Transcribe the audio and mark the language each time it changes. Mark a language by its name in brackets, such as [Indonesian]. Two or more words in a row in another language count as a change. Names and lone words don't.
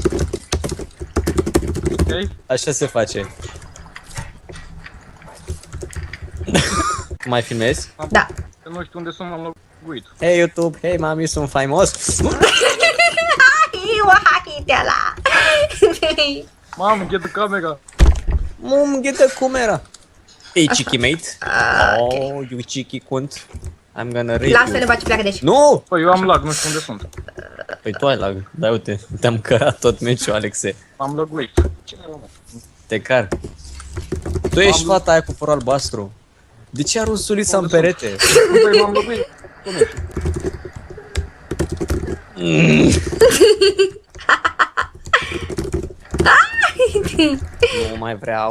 [Romanian] Ok? Așa se face. Mai filmezi? Da. Că nu știu unde sunt, m-am loguit. Hey YouTube, hey mami, sunt faimos. Hai de la. Mamă, [English] get the camera! Mum, get the camera. Hey cheeky mate. Oh, you cheeky cunt. I'm gonna rape [Romanian] Lasă-le, [English] you. [Romanian] baci, pleacă de aici. Nu! Păi eu am lag, nu știu unde sunt. Păi tu ai lag. Da, uite, te-am cărat tot meciul, Alexe. M-am loguit. Ce mă? Te car. Tu ești fata aia cu păr albastru. De ce arunci sulița în perete? Păi m-am loguit. Nu mai vreau.